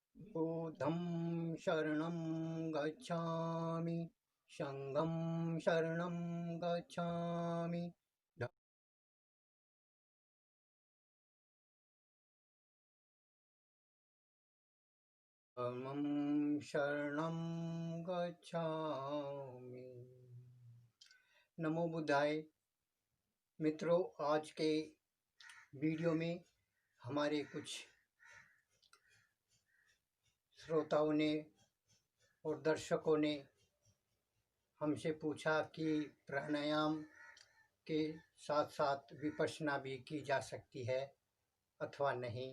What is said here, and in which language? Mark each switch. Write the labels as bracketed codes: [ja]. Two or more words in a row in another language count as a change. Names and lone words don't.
[pi] बुद्धं शरणं गच्छामि, संघं शरणं गच्छामि, धम्मं शरणं गच्छामि। [sa] नमो बुद्धाय। [hi] मित्रों, आज के वीडियो में हमारे कुछ श्रोताओं ने और दर्शकों ने हमसे पूछा कि प्राणायाम के साथ साथ विपश्यना भी की जा सकती है अथवा नहीं।